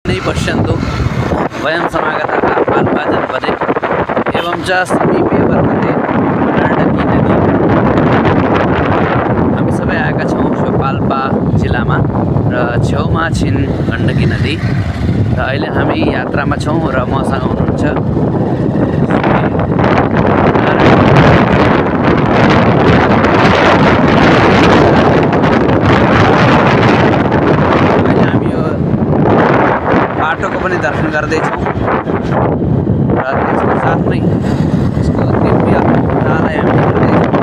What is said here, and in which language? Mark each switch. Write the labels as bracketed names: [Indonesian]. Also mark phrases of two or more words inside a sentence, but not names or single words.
[Sanskrit] पश्यन्तु वयं समागताः पाल्पा जनपदे एवं च समीपे वर्तते गण्डकी नदी। [Nepali] हामी सबै आएका छौँ सो पाल्पा जिल्लामा र छेउमा छिन् गण्डकी नदी र अहिले हामी यात्रामा छौँ र मसँग हुनुहुन्छ बाटोको पनि दर्शन गर्दैछौँ र त्यसको साथमै यसको दिव्यतालाई हामी हेर्दैछौँ।